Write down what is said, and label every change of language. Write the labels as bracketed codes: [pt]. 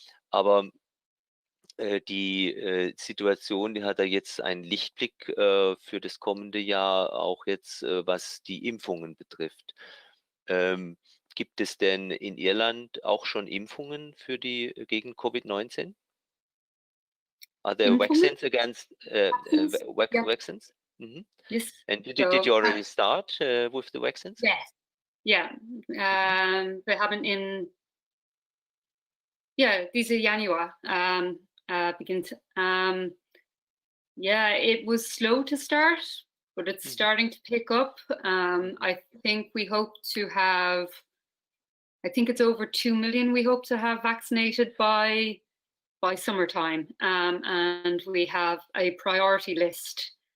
[de] Aber die Situation, die hat jetzt einen Lichtblick für das kommende Jahr, auch jetzt was die Impfungen betrifft. Gibt es denn in Irland auch schon Impfungen gegen Covid-19? [en] Are there vaccines against vaccines? Yes. And did you already start with the vaccines? Yes. Yeah. [de] Wir haben diese Januar beginnt. [en] It was slow to start, but it's starting to pick up. I think we hope to have, I think it's over 2 million we hope to have vaccinated by summertime. And we have a priority list